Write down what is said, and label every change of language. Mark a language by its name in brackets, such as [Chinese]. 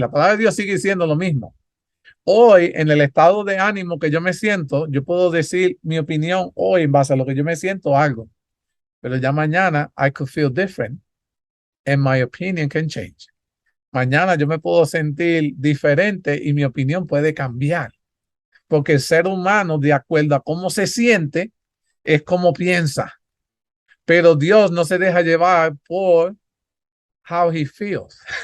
[Spanish] La palabra de Dios sigue diciendo lo mismo. Hoy, en el estado de ánimo que yo me siento, yo puedo decir mi opinión hoy en base a lo que yo me siento algo. Pero ya mañana, [English] I could feel different and my opinion can change. [Spanish] Mañana yo me puedo sentir diferente y mi opinión puede cambiar. Porque el ser humano, de acuerdo a cómo se siente, es como piensa. Pero Dios no se deja llevar por [English] how he feels.